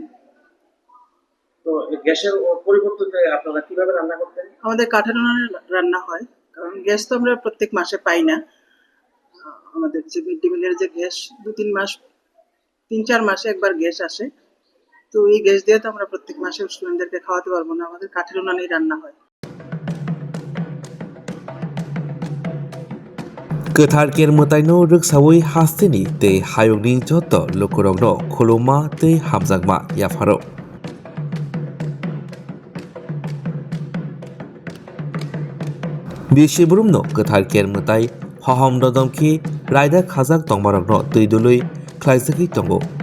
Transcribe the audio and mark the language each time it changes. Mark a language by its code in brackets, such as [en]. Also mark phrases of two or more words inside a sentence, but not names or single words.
[bn] তো গ্যাসের পরিবর্তে আপনারা কিভাবে রান্না করতেন? আমাদের কাঠের উনানে রান্না হয় কারণ গ্যাস তো আমরা প্রত্যেক মাসে পাই না আমাদের যে [en] mid day meal [bn] যে গ্যাস 2-3 মাস 3-4 মাসে একবার গ্যাস আসে তো এই গ্যাস দিয়ে তো আমরা প্রত্যেক মাসে স্টুডেন্টদেরকে খাওয়াতে পারবো না আমাদের কাঠের উনানেই রান্না হয়। [trp] गोथार केर मोताइनो रोगसावै हास्तिनि तै हायगनि जत लोकरगनो खुलुमा तै हामजागमा याफारो बिसिबुरुमनो गोथार केर मोताइ हहम ददमखि रायदा खाजाक तंमारगनो तैदुलै ख्लाइजखि तंगो